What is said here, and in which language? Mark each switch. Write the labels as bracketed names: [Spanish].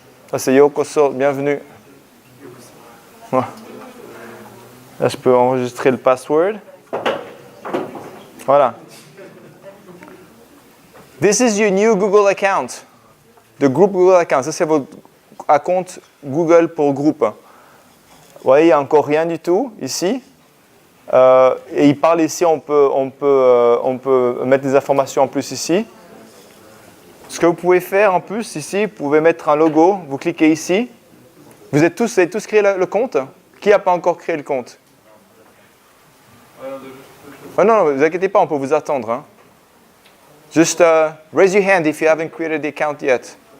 [French] Ça c'est Yokoso, bienvenue. Ouais. Là je peux enregistrer le password. Voilà. [English] This is your new Google account. The group Google account. [French] Ça c'est votre compte Google pour groupe. Vous voyez, il n'y a encore rien du tout ici. Et il parle ici, on peut mettre des informations en plus ici. Ce que vous pouvez faire en plus ici, vous pouvez mettre un logo. Vous cliquez ici. Vous avez tous créé le compte? Qui n'a pas encore créé le compte? Oh non, ne vous inquiétez pas, on peut vous attendre. Hein. [English] Just raise your hand if you haven't created the account yet.